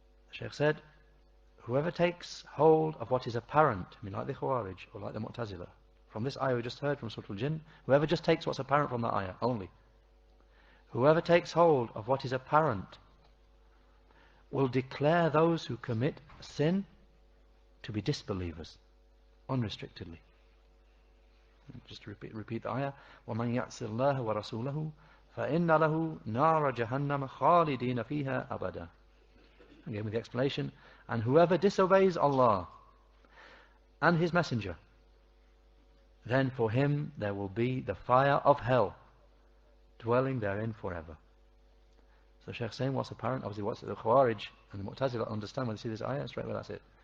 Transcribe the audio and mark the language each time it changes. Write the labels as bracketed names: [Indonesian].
[English] The Shaykh said, whoever takes hold of what is apparent, I mean like the Khawarij or like the Mu'tazila, from this ayah we just heard from Surah Al-Jinn, whoever just takes what's apparent from that ayah only, whoever takes hold of what is apparent will declare those who commit sin to be disbelievers, unrestrictedly. Just to repeat the ayah, [Arabic] وَمَنْ يَعْصِ اللَّهَ وَرَسُولَهُ فَإِنَّ لَهُ نَارَ جَهَنَّمَ خَالِدِينَ فِيهَا أَبَدًا. [English] Again with the explanation, and whoever disobeys Allah and His Messenger, then for him there will be the fire of hell, dwelling therein forever. So Shaykh saying what's apparent, obviously what's the Khawarij and the Mu'tazila understand when they see this ayah, straight away that's it.